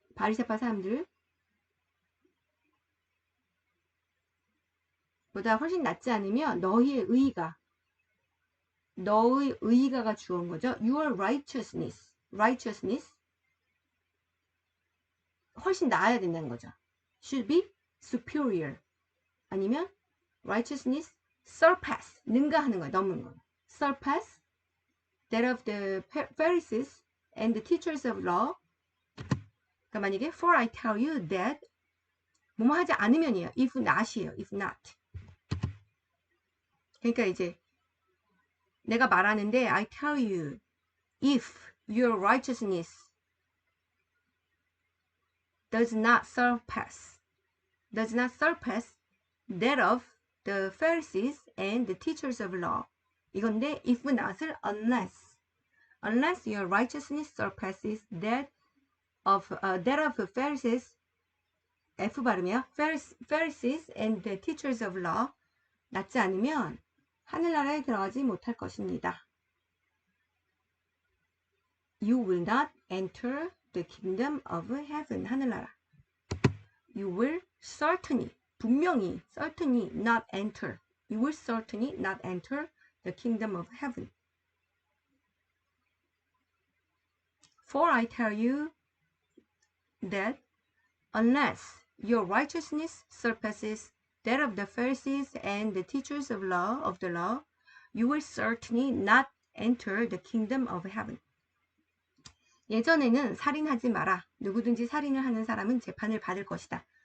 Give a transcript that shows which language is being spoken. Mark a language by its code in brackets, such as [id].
[ko] 바리새파 사람들 보다 훨씬 낫지 않으면 너의 의가가 주어온 거죠. [en] Your righteousness [ko] 훨씬 나아야 된다는 거죠. [en] Should be superior. [ko] 아니면 [en] righteousness surpass. [ko] 능가하는 거예요. 넘는 거예요. [en] Surpass that of the Pharisees and the teachers of law. [ko] 그러니까 만약에 [en] for I tell you that [ko] 뭐뭐 하지 않으면이에요. [en] if not이에요. if not. [ko] 그러니까 이제 내가 말하는데 [en] I tell you if your righteousness does not surpass that of the Pharisees and the teachers of law. [ko] 이건데 [en] if not을 unless your righteousness surpasses that of Pharisees. [ko] F 발음이야. [en] Pharisees and the teachers of law. [ko] 낫지 않으면 하늘나라에 들어가지 못할 것입니다. [en] You will not enter the kingdom of heaven. [ko] 하늘나라. [en] You will [ko] 분명히 [en] not enter. You will certainly not enter the kingdom of heaven. For I tell you that unless your righteousness surpasses that of the Pharisees and the teachers of the law, you will certainly not enter the kingdom of heaven. [ko] 예전에는 살인하지 마라. 누구든지 살인을 하는 사람은 재판을 받을 것이다.